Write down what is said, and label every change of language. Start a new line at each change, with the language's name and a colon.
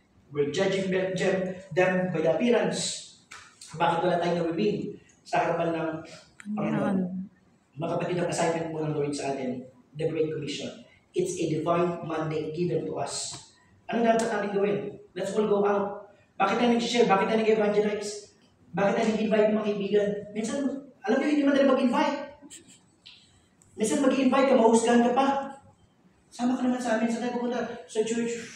English: We're judging them by the appearance.
Filipino: Bakit wala tayong na-reveal sa harapan ng Panginoon? Mga kapatid, ang assignment po ng Lord sa atin, the Great Commission.
English: It's a divine mandate given to us.
Filipino: Ano dapat natin gawin?
English: Let's all go out.
Filipino: Bakit tayo nag-share? Bakit tayo nag-evangelize? Bakit tayo nag-invite ng mga kaibigan? Minsan, alam niyo, hindi madali mag-invite. Minsan mag-invite ka, mahusgahan ka pa. Sama ka naman sa amin, saan tayo pupunta? Sa church.